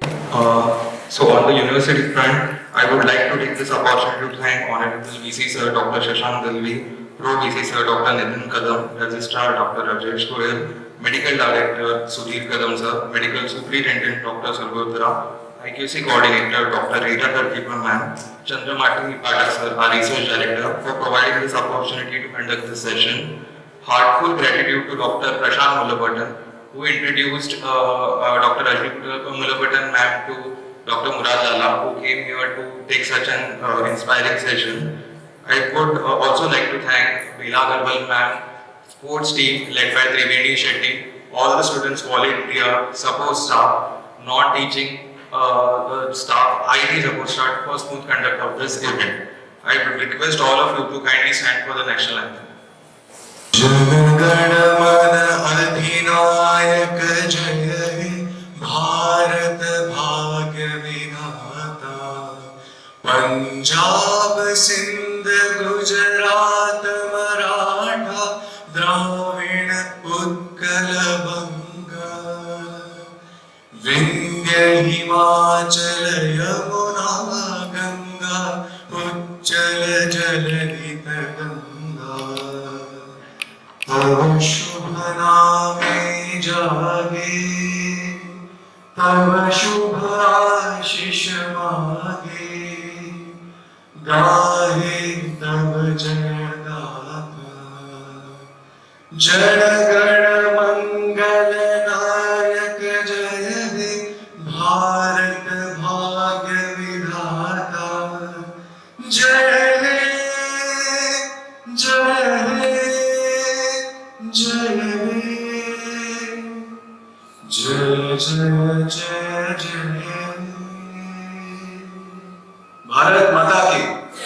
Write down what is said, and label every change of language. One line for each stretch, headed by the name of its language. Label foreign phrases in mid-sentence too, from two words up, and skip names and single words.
English: So on the university front, I would like to take this opportunity to thank Honorable VC Sir Dr. Shashank Dalvi, Pro VC Sir Dr. Nitin Kadam, Registrar Dr. Rajesh Goyal, Medical Director Sudhir Kadam Sir, Medical Superintendent Dr. Sargotra, IQC Coordinator Dr. Rita Tarkipa Ma'am, Chandramati Patak Sir, our Research Director, for providing this opportunity to conduct this session. Heartfelt gratitude to Dr. Prashant Mulapatan, who introduced Dr. Rajni Mulapatan Ma'am to Dr. Murad E Lala, who came here to take such an inspiring session. I would also like to thank Veena Garbal Ma'am, sports team led by Triveni Shetty, all the students, volunteer, support staff, non-teaching staff, IT support staff for smooth conduct of this event. I would request all of you to kindly stand for the national anthem.
Bangla: অধিনায়ক জয় হে ভারত ভাগ্য বিধাতা পঞ্জাব সিন্ধ গুজরাট মরাঠা দ্রাবিড় উৎকল বঙ্গা বিন্ধ্য হিমাচল যমুনা গঙ্গা উচ্চল জলধি গঙ্গা তব শুভ নামে জাগে তব শুভ আশীষ মাগে গাহে তব জয় গাথা জন গণ মঙ্গল নায়ক জয় হে ভারত ভাগ্য বিধাতা জয় হে জয় হে জয় জয় জয় জয় জয়
Hindi: भारत माता की